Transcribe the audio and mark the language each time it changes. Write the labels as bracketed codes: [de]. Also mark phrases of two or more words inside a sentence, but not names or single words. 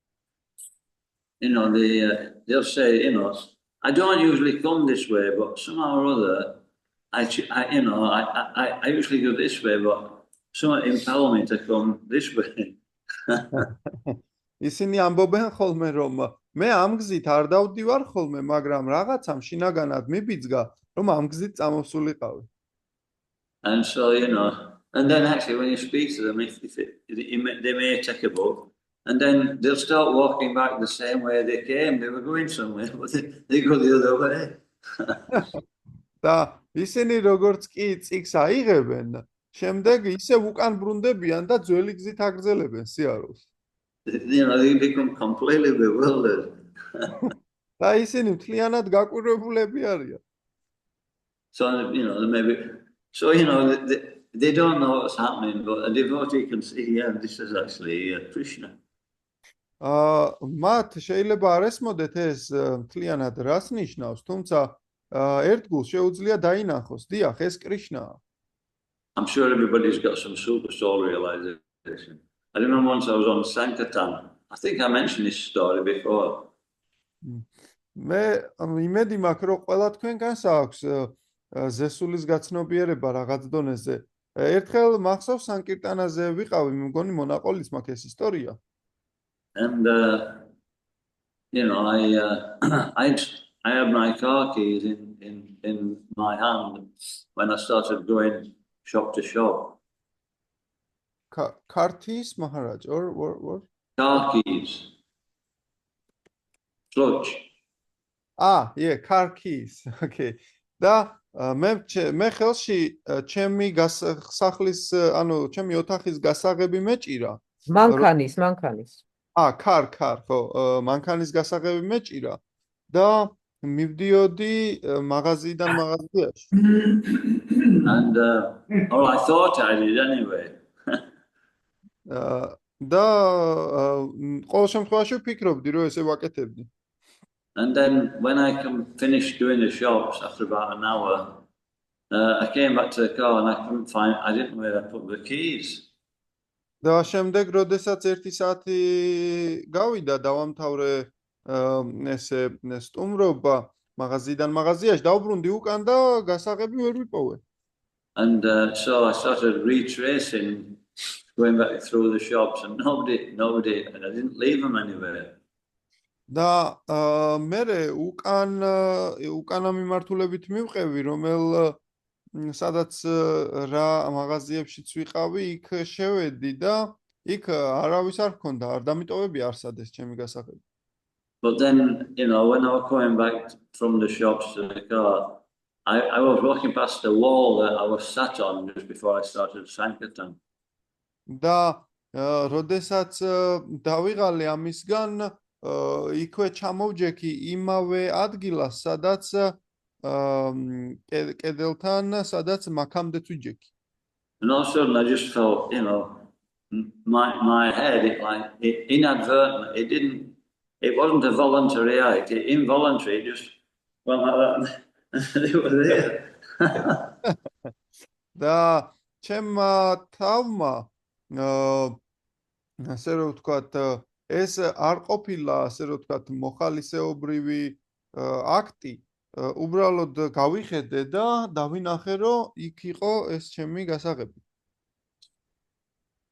[en] They'll say, I don't usually come this way, but somehow or other, I usually go this way, but someone impel me to come this way. [ka] ისინი ამბობენ ხოლმე, რომ მე ამ გზით არ დავდივარ ხოლმე, მაგრამ რაღაცამ შინაგანად მიბიძგა, რომ ამ გზით წამოსულიყავი. [en] And so, and then actually when you speak to them, they may take a book, and then they'll start walking back the same way they came. They were going somewhere, but they go the other way. [ka] და ისინი როგორც კი წიგს აიღებენ, შემდეგ ისევ უკან ბრუნდებიან და ძველი გზით აგრძელებენ სიარულს. [en] They become completely bewildered. [ka] და ისინი მთლიანად გაკვირვებულები არიან. [en] So, they don't know what's happening, but a devotee can see, yeah, this is actually Krishna. [ka] მათ შეიძლება არ ესმოდეთ ეს მთლიანად რას ნიშნავს, თუმცა ერთგულს შეუძლია დაინახოს, დიახ, ეს კრიშნაა. [en] I'm sure everybody's got some super soul realization. I remember once I was on Sankirtan. I think I mentioned this story before. [ka] მე იმედი მაქვს, რომ ყველა თქვენგანს აქვს ზესულის გაცნობიერება რაღაც დონეზე. ერთხელ მახსოვს სანკირტანაზე ვიყავი, მგონი მონაყოლის მაქვს ეს ისტორია. [en] And I had my car keys in my hand when I started going shop to shop. Kartis Maharaj or what? Car keys. Clutch. Yeah, car keys. Okay. [ka] და მე ხელში ჩემი სახლის, ანუ ჩემი ოთახის გასაღები მეჭირა. მანქანის. კარ, ხო, მანქანის გასაღები მეჭირა და მივდიოდი მაღაზიიდან მაღაზიაში. [en] And I thought I did anyway. [ka] და ყოველ შემთხვევაში ვფიქრობდი, რომ ესე ვაკეთებდი. [en] And then when I finished doing the shops after about an hour, I came back to the car and I didn't know where I put the keys. [ka] და შემდეგ, როდესაც 1 საათი გავიდა, დავამთავრე ესე სტუმრობა მაღაზიიდან მაღაზიაში, დავბრუნდი უკან და გასაღები ვერ ვიპოვე. [en] And so I started retracing, going back through the shops, and nobody, and I didn't leave them anywhere. [ka] და მე უკანა მიმართულებით მივყევი, რომელ სადაც რა მაღაზიებშიც ვიყავი, იქ შევედი და იქ არავის არ ჰქონდა, არ დამიტოვები არსადეს ჩემი გასაღები. [en] But then, when I was coming back from the shops to the car, I was walking past the wall that I was sat on just before I started Sankirtan. [ka] და როდესაც დავიღალე ამისგან, იქვე ჩამოვჯექი იმავე ადგილას, სადაც კედელთან, სადაც მაქამდეც ვიჯექი. [en] And all of a sudden I just felt, my head, it inadvertent, it wasn't a voluntary act, it involuntary, it just went like that. They were there. [ka] და ჩემმა თავმა, ასე რომ ვთქვათ, ეს არ ყოფილა, ასე რომ ვთქვათ, მოხალისეობრივი აქტი, უბრალოდ გავიხედე და დავინახე, რომ იქ იყო ეს ჩემი გასაღები.